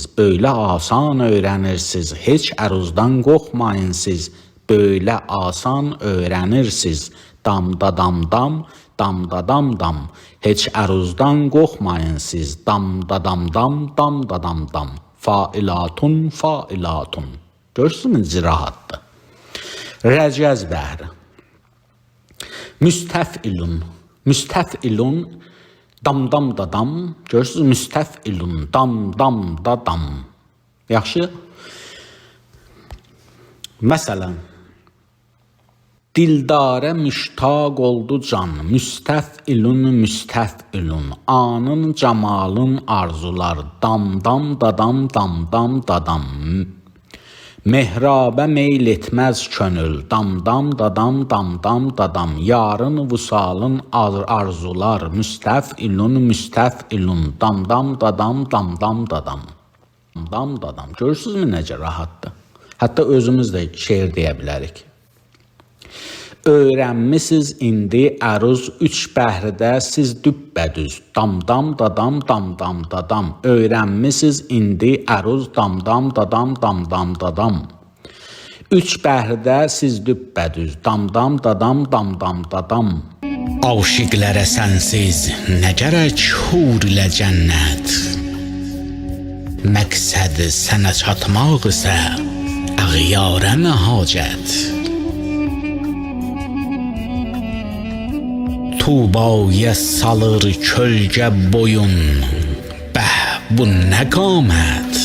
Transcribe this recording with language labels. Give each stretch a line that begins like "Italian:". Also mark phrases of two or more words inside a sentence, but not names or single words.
Azerbaijani: Böyle asan öyrənirsiniz, heç əruzdan qorxmayın siz. Böyle asan öyrənirsiniz, damdadamdam, damdadamdam. Heç əruzdan qorxmayın siz, damdadamdam, damdadamdam. Failatun, failatun. Görürsünüz necə rahatdır. Rəcəz bəhri. Müstəfilun. Müstəfilun, damdam dadam. Görürsünüz, müstəfilun, damdam dadam. Yaxşı. Məsələn, dildara müştaq oldu can, müstəfilun, müstəfilun. Anın camalın arzular, damdam dadam, damdam dadam. Mehrabə meyl etməz könül, damdam dadam, damdam dadam. Yarın vüsalın arzular, müstəfilun, müstəfilun. Damdam dadam, damdam dadam. Damdam dadam. Görürsünüzmü necə rahatdır? Hətta özümüz də şeir deyə bilərik. Öyrənmisiniz indi əruz üç bəhrdə siz düppədüz. Damdam dadam, damdam dadam. Öyrənmisiniz indi əruz damdam dadam, damdam dadam. Üç bəhrdə siz düppədüz. Damdam dadam, damdam dadam. Aşiqlərə sənsiz nə gərək hur ilə cənnət. Məqsəd sənə çatmaq isə əğyarə nə hacət. Tuğbaya salır kölgə boyun, bəh bu nə qamət.